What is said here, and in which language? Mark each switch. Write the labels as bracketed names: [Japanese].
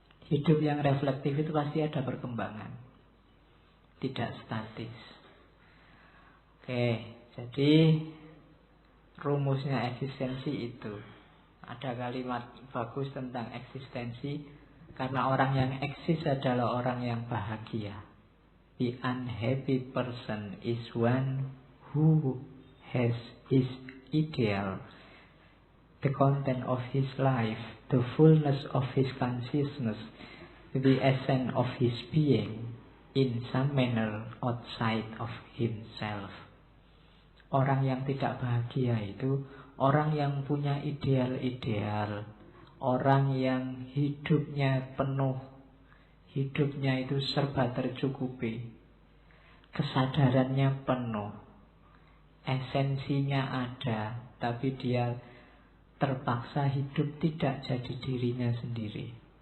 [Indonesian] Hidup yang reflektif itu pasti ada perkembangan, tidak statis. Oke, jadi rumusnya eksistensi itu. Ada kalimat bagus tentang eksistensi. Karena orang yang eksis adalah orang yang bahagia. [English] The unhappy person is one who has his ideal, the content of his life, the fullness of his consciousness, the essence of his being, in some manner outside of himself. [Indonesian] Orang yang tidak bahagia itu orang yang punya ideal-ideal, orang yang hidupnya penuh, hidupnya itu serba tercukupi, kesadarannya penuh, esensinya ada, tapi dia terpaksa hidup tidak jadi dirinya sendiri.